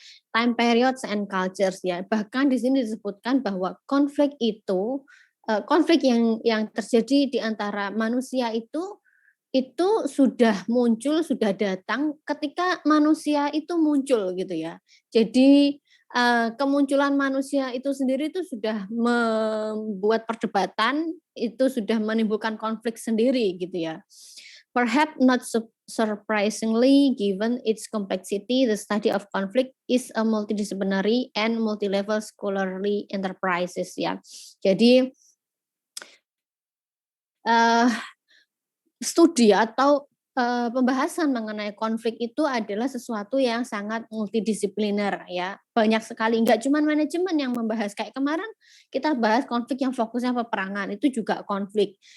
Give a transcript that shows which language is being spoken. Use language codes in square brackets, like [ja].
[en] Time periods and cultures [id] ya. Bahkan di sini disebutkan bahwa konflik itu konflik yang terjadi di antara manusia itu sudah muncul, sudah datang ketika manusia itu muncul gitu ya. Jadi kemunculan manusia itu sendiri itu sudah membuat perdebatan, itu sudah menimbulkan konflik sendiri gitu ya. [en] Perhaps not surprisingly, given its complexity, the study of conflict is a multidisciplinary and multi-level scholarly enterprises ya. [id] Jadi studi atau pembahasan mengenai konflik itu adalah sesuatu yang sangat multidisipliner ya. Banyak sekali, enggak cuma manajemen yang membahas. Kayak kemarin kita bahas konflik yang fokusnya peperangan, itu juga konflik.